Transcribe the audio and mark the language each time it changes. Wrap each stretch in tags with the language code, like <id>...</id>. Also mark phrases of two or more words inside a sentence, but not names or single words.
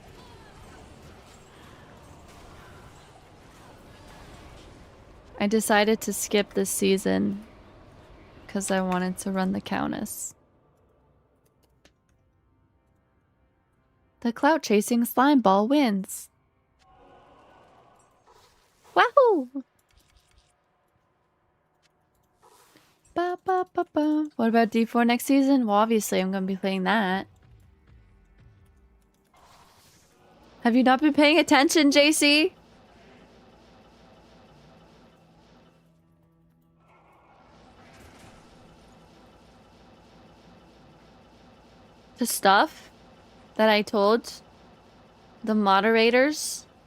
<en>I decided to skip this season because I wanted to run the Countess. The clout chasing slime ball wins. Wahoo! Ba, ba, ba, ba. What about D4 next season? Well, obviously I'm going to be playing that. Have you not been paying attention, JC? The stuff that I told the moderators?</en>